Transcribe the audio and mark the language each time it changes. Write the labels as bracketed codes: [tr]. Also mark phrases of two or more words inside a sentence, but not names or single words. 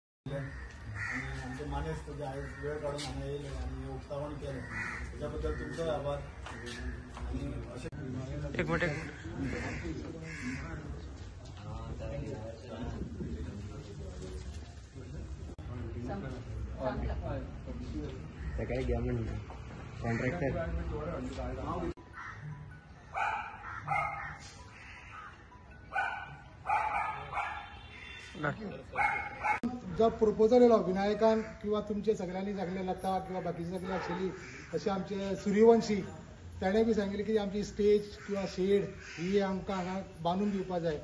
[mr] आणि आमचे माने जे आहे वेळ काढून आम्हाला येईल आणि उत्साहन केलं त्याच्याबद्दल तुमचे आभार. आणि एक मिनिट काय घ्या म्हणून कॉन्ट्रॅक्टर [kok] जो प्रपोजल येलो विनायकान किंवा तुमचे सगळ्यांनी सांगले लता किंवा बाकीचे सगळे आशिल्ली तशें आमचे सूर्यवंशी ताणें बी सांगिल्लें की आमची स्टेज किंवा शेड ही आमकां हांगा बांदून दिवपाक जाय.